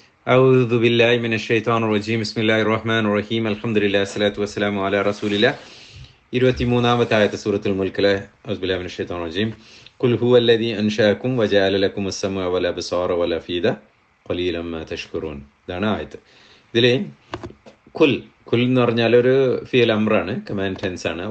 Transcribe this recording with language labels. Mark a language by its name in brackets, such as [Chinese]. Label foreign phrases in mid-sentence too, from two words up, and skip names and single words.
[Arabic] أعوذ بالله من الشيطان الرجيم بسم الله الرحمن الرحيم الحمد لله الصلاة والسلام على رسول الله [Malayalam] 23-ാമത്തെ ആയത്ത് സൂറത്തുൽ മുൽക്കിലെ [Arabic] أعوذ بالله من الشيطان الرجيم قل هو الذي أنشأكم وجعل لكم السمع والأبصار والأفئدة قليلا ما تشكرون. [Malayalam] ഇതാണ് ആയത്ത്. ഇതിൽ കുൽ എന്ന് പറഞ്ഞാൽ ഒരു [Arabic] فعل أمر, [English] command tense [Malayalam] ആണ്.